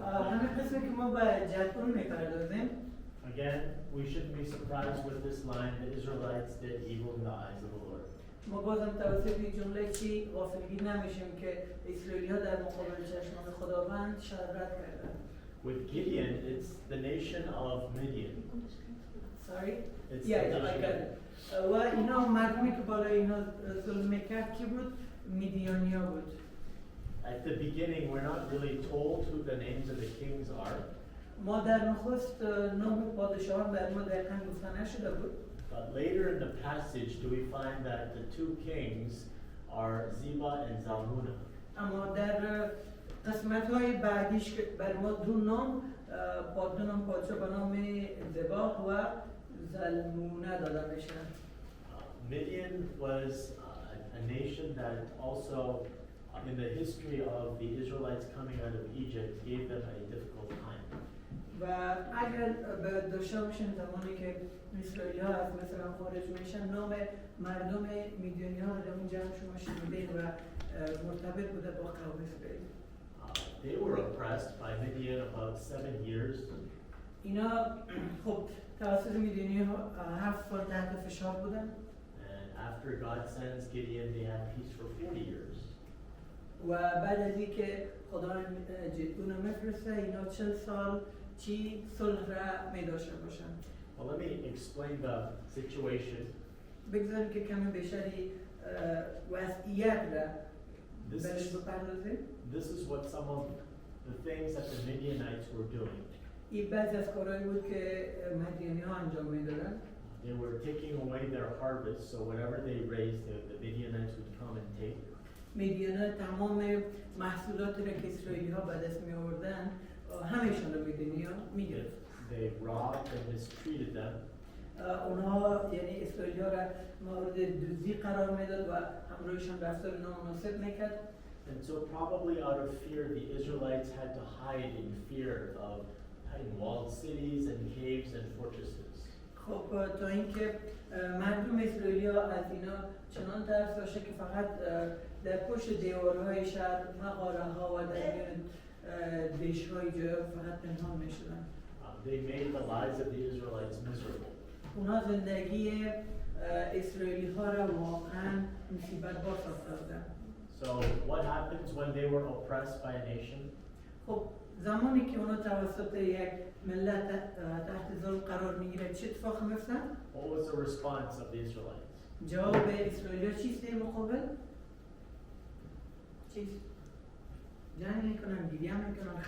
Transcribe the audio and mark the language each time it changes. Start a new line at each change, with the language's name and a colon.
Persian: همین قسمی که ما به جدون میپردازیم.
English: again, we shouldn't be surprised with this line, the Israelites did evil in the eyes of the Lord.
Persian: ما بازم توسط این جمله چی غافلگیر نمیشیم که اسرائیلی‌ها در مقابل چشمان خداوند شرارت کردند.
English: With Gideon, it's the nation of Midian. Sorry? It's Yeah, the I nation. got it.
Persian: و اینا مردمی که بالای اینا ظلم میکرد کی بود؟ میدیانیا بود.
English: At the beginning, we're not really told who the names of the kings are.
Persian: ما در نخست نام پادشاهان بر ما دقیقاً گفته نشده بود.
English: But later in the passage, do we find that the two kings are Ziba and Zalmunna.
Persian: اما در قسمت‌های بعدیش بر ما دو نام پادشاه به نام زبا و زلمونه داده میشن.
English: Midian was a nation that also, in the history of the Israelites coming out of Egypt, gave them a difficult time.
Persian: و اگر به داشته باشین زمانی که اسرائیلی‌ها از مصر خارج میشن نام مردم میدیانی‌ها رو در اون جمع شما شنیدین و مرتبط بوده با قوم اسرائیل.
English: They were oppressed by Midian about 7 years.
Persian: اینا خب توسط میدیانی‌ها 7 سال تحت فشار بودن.
English: And after God sends Gideon, they had peace for 40 years.
Persian: و بعد از اینکه خدا جدون رو میفرسته اینا 40 سال چی صلح را می داشته باشن.
English: Well, let me explain the situation.
Persian: بگذاریم که کمی بیشتری وضعیت را بهش بپردازیم.
English: This is what some of the things that the Midianites were doing.
Persian: این بعضی از کارهایی بود که مدیانی ها انجام میدادن.
English: They were taking away their harvest, so whatever they raised, the Midianites would come and take.
Persian: مدیانا تمام محصولاتی را که اسرائیلی ها به دست می آوردن همه‌شون رو مدیانی ها می گرفت.
English: They robbed and mistreated them.
Persian: اونها یعنی اسرائیلی ها را مورد دزدی قرار میداد و همراهشان رفتار نامناسب میکرد.
English: And so probably out of fear, the Israelites had to hide in fear of having walled cities and caves and fortresses.
Persian: خب تا اینکه مردم اسرائیلی ها از اینا چنان ترس داشته که فقط در پشت دیوارهای شهر مغاره ها و در میان دش‌های جا فقط پنهان میشدن.
English: They made the lives of the Israelites miserable.
Persian: اونها زندگی اسرائیلی ها را واقعا مصیبت بار ساختن.
English: So what happens when they were oppressed by a nation?
Persian: خب زمانی که اونا توسط یک ملت تحت ظلم قرار میگیره چه اتفاقی میفته؟
English: What was the response of the Israelites?
Persian: جواب اسرائیلیا چیست در مقابل؟ چیست؟ جنگ میکنن، گریه میکنن،